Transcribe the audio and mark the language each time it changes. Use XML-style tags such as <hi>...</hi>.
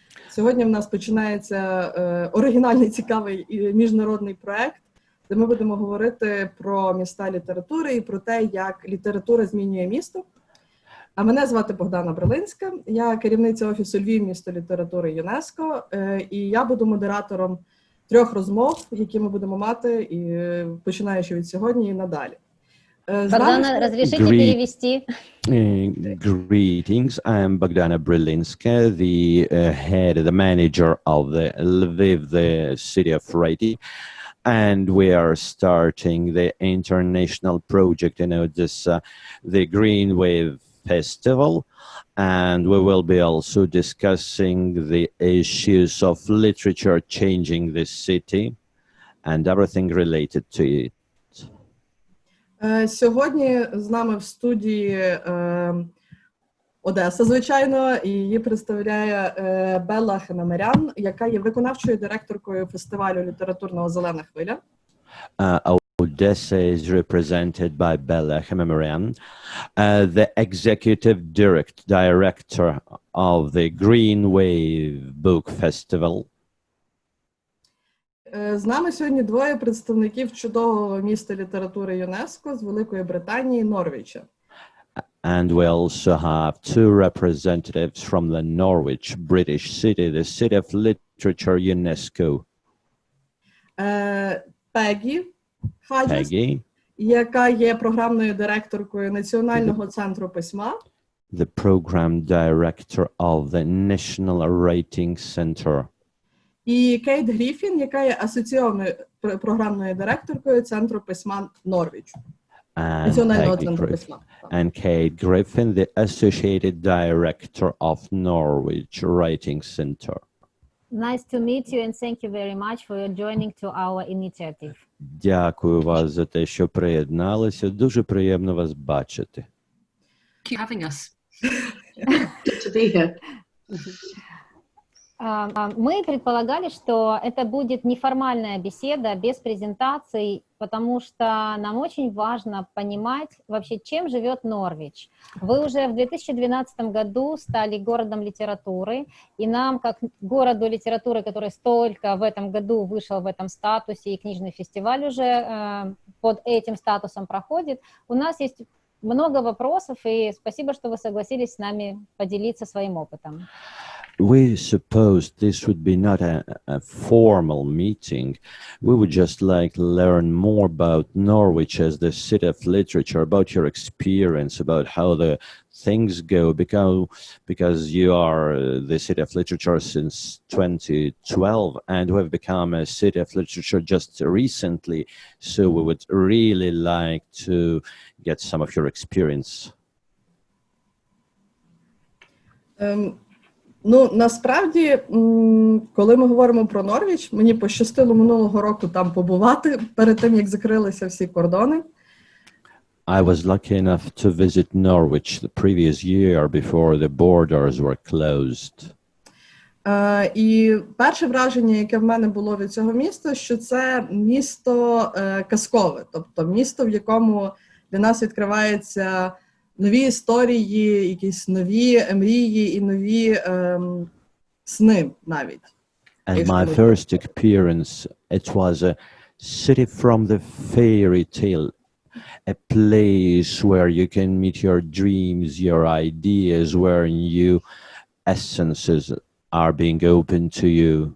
<uk>Сьогодні в нас починається оригінальний, цікавий і міжнародний проект, де ми будемо говорити про міста літератури і про те, як література змінює місто. А мене звати Богдана Брилинська, я керівниця офісу Львів, місто літератури ЮНЕСКО, і я буду модератором 3 розмов, які ми будемо мати, і починаючи від сьогодні і надалі.</uk> <ru>Богдана, разрешите перевести?</ru> <en>Greetings, I'm Bogdana Brилинська, the head, the manager of the Lviv, the city of writing, and we are starting the international project in Odessa, the Green Wave Festival, and we will be also discussing the issues of literature changing the city and everything related to it.</en> <uk>Сьогодні з нами в студії Одеса, звичайно, і її представляє Белла Ханамерян, яка є виконавчою директоркою фестивалю літературного «Зелена, хвиля».</uk> <en>Odessa is represented by Bella Hanameryan, the executive director of the Green Wave Book Festival.</en> <uk>З нами сьогодні 2 представників чудового міста літератури ЮНЕСКО з Великої Британії, Норвіча.</uk> <en>And we also have 2 representatives from the Norwich, British city, the city of literature UNESCO.</en> <uk>Пеггі Хаджес, яка є програмною директоркою Національного центру письма.</uk> <en>The program director of the National Writing Center.</en> <uk>І Кейт Гріффін, яка є асоційованою програмною директоркою Центру письма Норвіч. Національного центру письма.</uk> <en>And Кейт Гріффін, the associated director of Norwich Writing Center. Nice to meet you and thank you very much for joining to our initiative.</en> <uk>Дякую вас за те, що приєдналися. Дуже приємно вас бачити.</uk> <en>Thank you for having us. Good to be here.</en> <ru>Мы предполагали, что это будет неформальная беседа без презентаций, потому что нам очень важно понимать вообще, чем живет Норвич. Вы уже в 2012 году стали городом литературы, и нам, как городу литературы, который столько в этом году вышел в этом статусе, и книжный фестиваль уже под этим статусом проходит, у нас есть много вопросов, и спасибо, что вы согласились с нами поделиться своим опытом.</ru> <en>We supposed this would be not a formal meeting. We would just like learn more about Norwich as the city of literature, about your experience, about how the things go, because you are the city of literature since 2012, and we have become a city of literature just recently. So we would really like to get some of your experience.</en> <uk>Ну, насправді, коли ми говоримо про Норвіч, мені пощастило минулого року там побувати, перед тим, як закрилися всі кордони.</uk> <en>I was lucky enough to visit Norwich the previous year before the borders were closed.</en> <uk>І перше враження, яке в мене було від цього міста, що це місто казкове, тобто місто, в якому для нас відкриваються нові історії, якісь нові мрії і нові сни навіть.</uk> <en>And my first experience, it was a city from the fairy tale, a place where you can meet your dreams, your ideas, where new essences are being opened to you.</en>